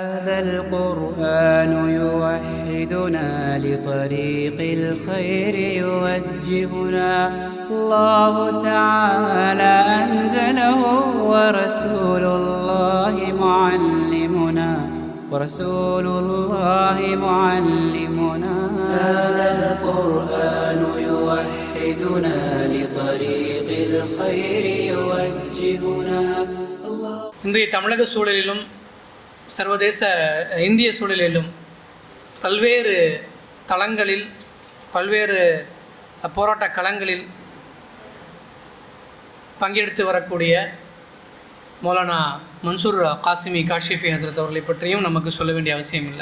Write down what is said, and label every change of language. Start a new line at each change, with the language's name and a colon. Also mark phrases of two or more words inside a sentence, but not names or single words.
Arabic: هذا القرآن يوحدنا لطريق الخير يوجهنا الله تعالى أنزله ورسول الله معلمنا هذا القرآن يوحدنا لطريق الخير يوجهنا.
Tamil: இன்றைய தமிழக சூழலிலும் சர்வதேச இந்திய சூழலிலும் பல்வேறு தளங்களில் பல்வேறு போராட்ட களங்களில் பங்கெடுத்து வரக்கூடிய மௌலானா மன்சூர் காசிமி காஷிஃபி ஹசரத் அவர்களை பற்றியும் நமக்கு சொல்ல வேண்டிய அவசியம் இல்லை.